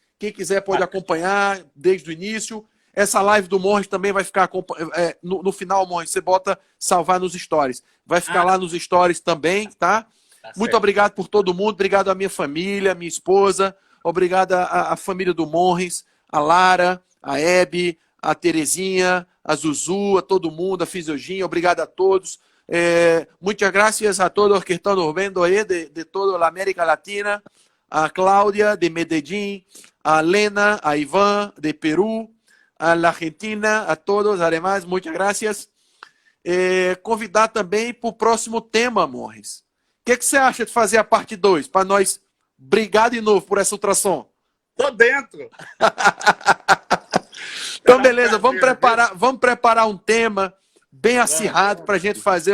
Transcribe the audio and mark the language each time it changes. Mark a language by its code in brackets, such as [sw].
[pt] Quem quiser pode acompanhar desde o início. Essa live do Morris também vai ficar no final, Morris, você bota salvar nos stories. Vai ficar lá nos stories também, tá? Muito obrigado por todo mundo, obrigado à minha família, minha esposa, obrigado à família do Morris, a Lara, a Hebe, a Terezinha, a Zuzu, a todo mundo, a Fisiogin, obrigado a todos. [es] Muchas gracias a todos que están nos viendo [pt] aí de toda a América Latina, [es] a Cláudia de Medellín, a Lena, a Iván de Perú, a la Argentina, a todos, además, muchas gracias. [pt] Convidar também para o próximo tema, Morris. O que você acha de fazer a parte 2, para nós brigar de novo por essa ultrassom? Tô dentro! Então, beleza, vamos preparar um tema bem acirrado para a gente fazer